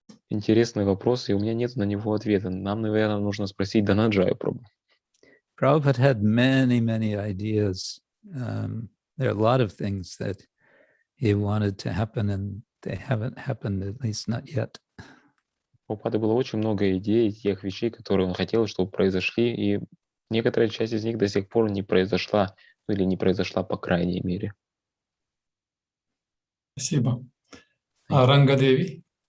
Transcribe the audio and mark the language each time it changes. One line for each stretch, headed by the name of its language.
Russian: Интересный вопрос, и у меня нет на него ответа. Нам, наверное, нужно спросить Дhananjaya Prabhu.
English: Prabhupada had many ideas. There are a lot of things that he wanted to happen, and they haven't happened, at least not yet.
Russian: У Прабхупады было очень много идей, тех вещей, которые он хотел, чтобы произошли, и некоторая часть из них до сих пор не произошла, или не произошла по крайней мере. Спасибо. Ранга-деви.